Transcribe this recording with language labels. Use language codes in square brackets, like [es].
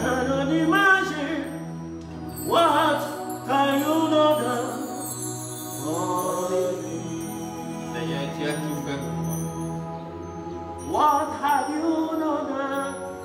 [en] cannot imagine what have you not done for me. [fr] Seigneur, tu as tout fait pour moi. [en] What have you not done for me?